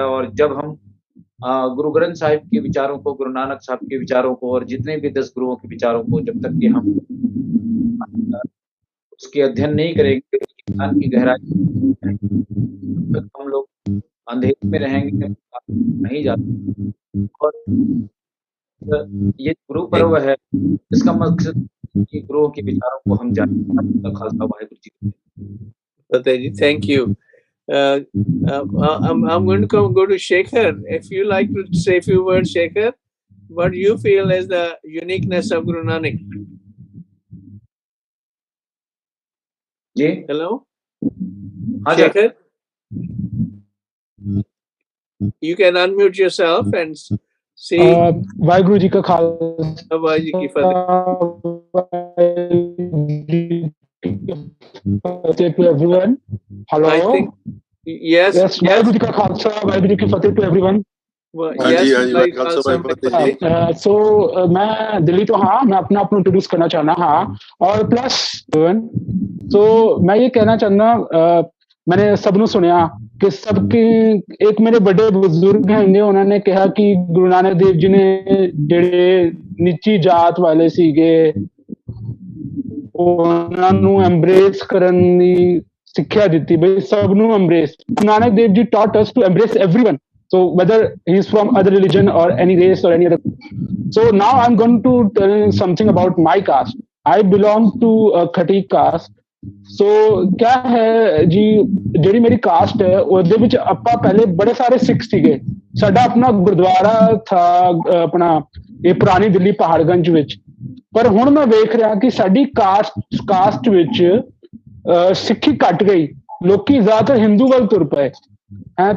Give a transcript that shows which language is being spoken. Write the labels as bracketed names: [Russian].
[Hindi] और जब हम गुरु ग्रंथ साहिब के विचारों को, गुरु नानक साहब के विचारों को और जितने भी 10 गुरुओं के विचारों को जब तक कि हम उसके अध्ययन नहीं करेंगे, ज्ञान की गहराई, तब तक हम लोग अंधेरे में रहेंगे, नहीं जाते। और ये गुरु पर्व है, इसका मकसद कि गुरुओं के विचारों को हम जानें। [Punjabi] Khalsa Waheguru ji. [English] Fateh ji, thank you. I'm going to go to Shekhar. If you like to say a few words, Shekhar, what do you feel is the uniqueness of Guru Nanak? जी, Hello? [Hindi] हाँ जी। [English] Shekhar? You can unmute yourself and see. [Punjabi] Waheguru ji का खालसा, वाहिगुरू जी की [English] फतेह to everyone. Hello. I think yes. [Punjabi] Waheguru ji का खालसा, वाहिगुरू जी की फतेह [English] to everyone. [Punjabi] Yes, भाई खालसा फतेह जी। [Hindi] So मैं दिल्ली तो हाँ, मैं अपना इंट्रोड्यूस करना चाहना हाँ, और प्लस तो मैं ये कहना चाहना, मैंने सबनों सुनिया कि सबके एक मेरे बड़े बुजुर्ग हैं, उन्होंने कहा कि गुरु नानक देव जी ने [Punjabi] ਜਿਹੜੇ ਨੀਚੀ ਜਾਤ ਵਾਲੇ ਸੀਗੇ ਉਹਨਾਂ ਨੂੰ ਐਮਬ੍ਰੇਸ ਕਰਨ ਦੀ ਸਿੱਖਿਆ ਦਿੱਤੀ, ਬਈ ਸਭ ਨੂੰ embrace. [English] Nanak Dev ji taught us to embrace everyone, so whether he is from other religion or any race or any other. So now I'm going to tell something about my caste. I belong to a Khatik caste. [Punjabi] So [Hindi] क्या है जी, [Punjabi] ਜਿਹੜੀ ਮੇਰੀ caste ਹੈ ਉਹਦੇ ਵਿੱਚ ਆਪਾਂ ਪਹਿਲੇ ਬੜੇ ਸਾਰੇ ਸਿੱਖ ਸੀਗੇ। ਸਾਡਾ ਆਪਣਾ ਗੁਰਦੁਆਰਾ ਥਾ ਆਪਣਾ ਇਹ ਪੁਰਾਣੀ ਦਿੱਲੀ ਪਹਾੜਗੰਜ ਵਿੱਚ, ਪਰ ਹੁਣ ਮੈਂ ਵੇਖ ਰਿਹਾ ਕਿ ਸਾਡੀ ਕਾਸਟ ਵਿੱਚ ਸਿੱਖੀ ਘਟ ਗਈ, ਲੋਕੀ ਜ਼ਿਆਦਾਤਰ ਹਿੰਦੂ ਵੱਲ ਤੁਰ ਪਏ ਹੈ।